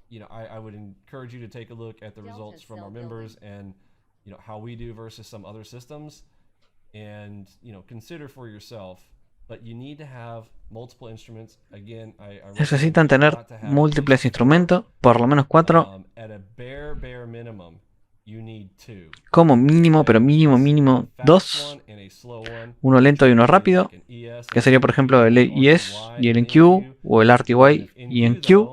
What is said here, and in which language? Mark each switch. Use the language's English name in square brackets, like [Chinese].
[English] I would encourage you to take a look at the results from our members and how we do versus some other systems, and consider for yourself. But you need to have multiple instruments. Again, [Spanish] necesitan tener múltiples instrumentos, por lo menos 4. [English] At a bare minimum, you need 2. [Spanish] Como mínimo, pero mínimo 2. Uno lento y uno rápido, que sería por ejemplo el ES y el NQ, o el RTY y NQ.